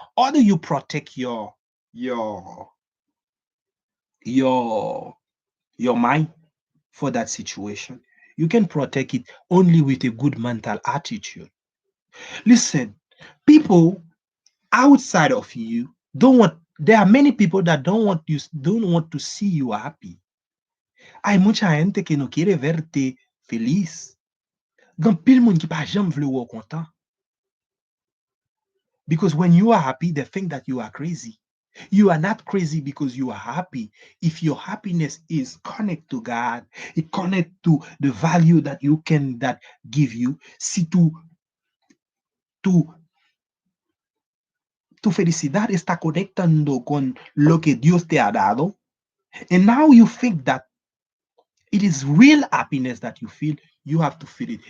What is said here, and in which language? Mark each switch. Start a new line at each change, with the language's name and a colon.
English: How do you protect your your your mind for that situation? You can protect it only with a good mental attitude. Listen, people outside of you don't want. There are many people that don't want to see you happy.
Spanish: Hay mucha gente que no quiere verte feliz.
Haitian Creole: Gan pil moun ki pa jam vle ou content.
English: Because when you are happy, they think that you are crazy. You are not crazy because you are happy. If your happiness is connect to God, it connect to the value that you can that give you.
Spanish: Si tu, tu felicidad está conectando con lo que Dios te ha dado,
English: and now you think that it is real happiness that you feel, you have to feel it.